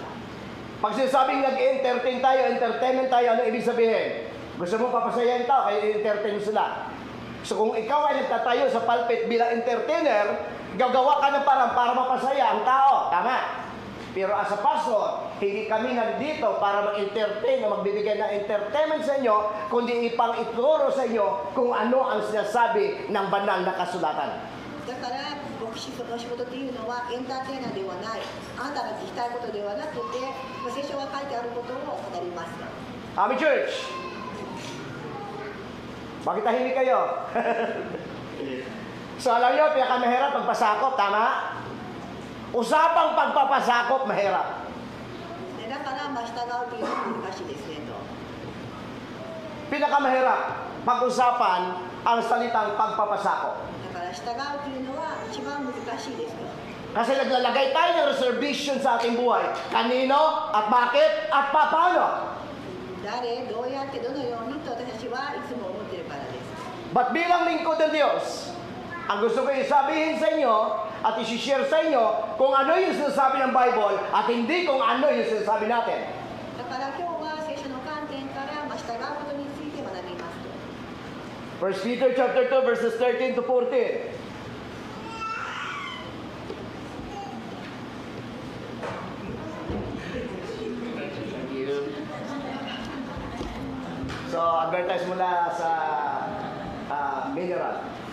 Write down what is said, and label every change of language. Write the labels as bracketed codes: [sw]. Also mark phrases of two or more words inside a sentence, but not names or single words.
[tl] Pag sinasabing nag-entertain tayo, entertainment tayo, ano ibig sabihin? Gusto mo papasayahin tao, kaya entertain sila. So kung ikaw ay nagtatayo sa pulpit bilang entertainer, gagawa ka ng parang para mapasaya ang tao. Tama. Pero [en] as a pastor, [tl] hindi kami nandito para mag-entertain o magbibigay ng entertainment sa inyo, kundi ipang ituro sa inyo kung ano ang sinasabi ng banal na kasulatan. [ja] だから牧師の仕事というのはエンターテイナーではない、あなたが聞きたいことではなくて、聖書が書いてあることを語ります。 [en] Amen, church. [tl] Bakit tahimik kayo? So alam nyo, pinakamahirap pagpasakop, tama? Usapang pagpapasakop, mahirap. [ja] だから従うというのは難しいですねと。 [tl] Pinakamahirap pag-usapan ang salitang pagpapasakop. [ja] だから従うというのは一番難しいですと。 [tl] Kasi naglalagay tayo ng reservation sa ating buhay. Kanino, at bakit, at paano. [ja] 誰、どうやって、どのようにと私たちはいつも思っているからです。 [tl] But bilang lingkod ng Diyos, ang gusto ko isabihin sa inyo at isi-share sa inyo kung ano yung sinasabi ng Bible at hindi kung ano yung sinasabi natin. [ja] だから今日は聖書の観点から従うことについて学びますと。 [en] 1 Peter chapter 2 verses 13 to 14. [tl] So, advertise mula sa mineral.